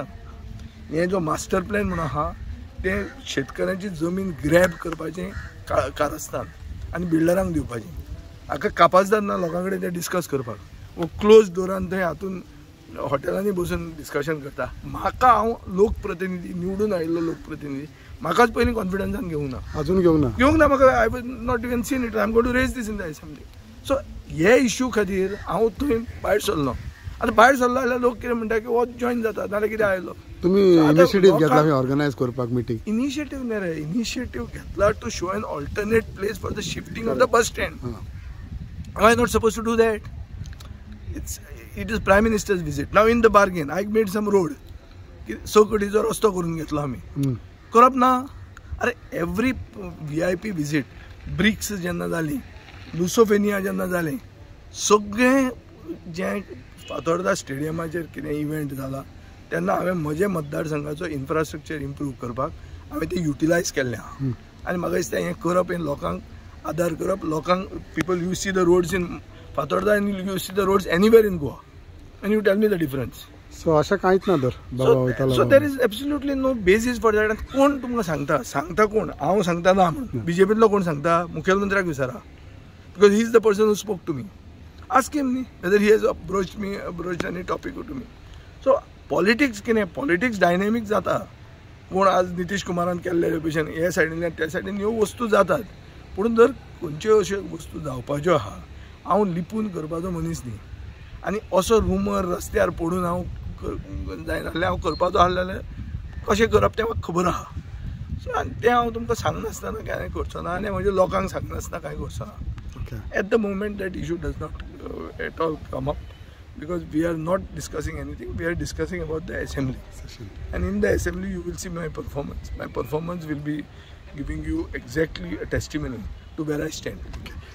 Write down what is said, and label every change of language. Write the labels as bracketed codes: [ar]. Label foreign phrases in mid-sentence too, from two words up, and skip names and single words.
[kok] हें जो [en] master plan [kok] म्हणून आहा तें शेतकऱ्यांची जमीन ग्रॅब करपाचें कारस्थान आनी बिल्डरांक दिवपाचें. हाका कापासदार ना लोकां कडेन तें डिस्कस करपाक. वो क्लोज डोरान थंय हातून हॉटेलांनी बसून डिस्कशन करता. म्हाका हांव लोकप्रतिनिधी, निवडून आयिल्लो लोकप्रतिनिधी, म्हाकाच पयलीं कॉन्फिडन्सान घेवंक ना. [en] म्हाका I was not even seen it. I am going to raise this in the assembly. [kok] सो हे इश्यू खातीर हांव थंय भायर सरलो. आतां भायर सरलो जाल्यार लोक कितें म्हणटा की हो जॉयन जाता नाल्यार कितें आयलो. तुमी इनिशिएटीव घेतला ऑर्गनायज करपाक मिटींग? [en] इनिशिएटीव [kok] न्ही रे, [en] इनिशिएटीव घेतला to show an alternate place for the shifting of the bus stand. I not suppose to do that. It is prime minister's visit. now in the bargain I made some road, [kok] चौकटीचो रस्तो करून घेतलो आमी. करप ना. अरे [en] every VIP visit, [kok] ब्रिक्स जेन्ना जाली, लुसोफेनिया जेन्ना जालें, सगळें जें फातोर्डा स्टेडियमाचेर कितें इव्हेंट जाला तेन्ना हांवें म्हजे मतदारसंघाचो इन्फ्रास्ट्रक्चर इम्प्रूव करपाक हांवें तें युटिलायज केल्लें आहा. आनी म्हाका दिसता हें करप, हें लोकांक आदार करप. [en] लोकांक people you see the roads in Fatorda and you see the roads anywhere in Goa and you tell me the difference. [kok] सो अशें कांयच ना तर. [en] so there is absolutely no basis for that. [kok] कोण तुमकां सांगता कोण? हांव सांगता ना म्हणून. बीजेपींतलो कोण सांगता? मुखेलमंत्र्याक विचारा, [en] because he is the person who spoke to me. ask him न्ही whether he has approached any topic to me. [kok] सो पॉलिटिक्स कितें, [en] politics dynamic [kok] जाता. कोण आज नितीश कुमारान केल्ले भशेन हे सायडींतल्यान त्या सायडीन ह्यो वस्तू जातात, पूण जर खंयच्यो अश्यो वस्तू जावपाच्यो आहा, हांव लिपून करपाचो मनीस न्ही. आनी असो रुमर रस्त्यार पडून हांव जायनासलें हांव करपाचो आसलें कशें करप तें म्हाका खबर आहा. सो आनी तें हांव तुमकां सांगनासतना कांय करचो ना आनी म्हज्या लोकांक सांगनासतना कांय करचो ना. [en] At the moment that issue does not at all come up, because we are not discussing anything, we are discussing about the assembly. And in the assembly you will see my performance. My performance will be giving you exactly a testimony to where I stand.